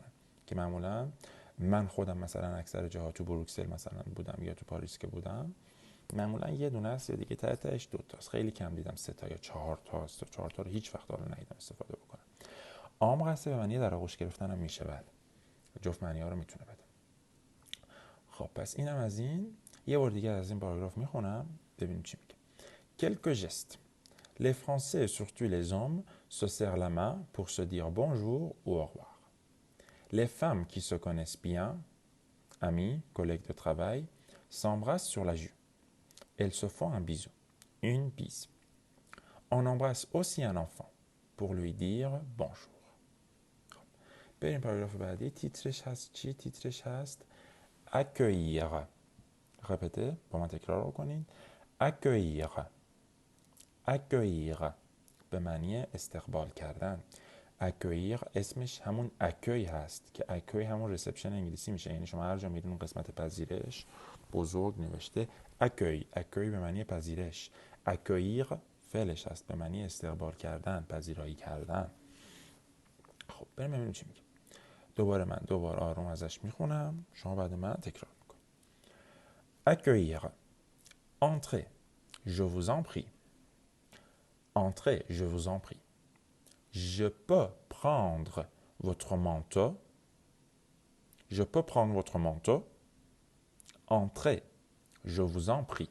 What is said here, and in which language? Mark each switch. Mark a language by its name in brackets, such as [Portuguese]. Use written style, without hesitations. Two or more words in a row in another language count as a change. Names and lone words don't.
[Persian] که معمولا من خودم مثلا اکثر جاها تو بروکسل مثلا بودم یا تو پاریس که بودم معمولا یه دونه است یا دیگه تهش 2 تاست. خیلی کم دیدم 3 تا یا 4 تاست. 4 تا رو هیچ وقت حالا ندیدم استفاده بکنم. embrasser به معنی در آغوش گرفتن هم میشه. بله جفت معنی ها رو میتونه بده. خب پس اینم از این. یه بار دیگه از این پاراگراف میخونم ببینیم چی میگه. [French] quelques gestes. Les Français et surtout les hommes se serrent la main pour se dire bonjour ou au revoir. Les femmes qui se connaissent bien, amis, collègues de travail, s'embrassent sur la joue. Elles se font un bisou, une bise. On embrasse aussi un enfant pour lui dire bonjour. [Persian] بریم پاراگراف بعدی. تیترش هست چی؟ تیترش هست accueillir. رپته با من تکرار کنید. accueillir. accueillir به معنی استقبال کردن. accueillir اسمش همون accueil هست که accueil همون ریسپشن انگلیسی میشه. یعنی شما هر جا میرین اون قسمت پذیرش بزرگ نوشته accueil. accueil به معنی پذیرش. accueillir فعلش هست به معنی استقبال کردن، پذیرایی کردن. خب بریم ببینیم چی میگه. دوباره آروم ازش میخونم. شما بعد من تکرار میکنید. [French] accueillir. entrez, je vous en prie. entrez, je vous en prie. Je peux prendre votre manteau. Je peux prendre votre manteau. Entrez, je vous en prie.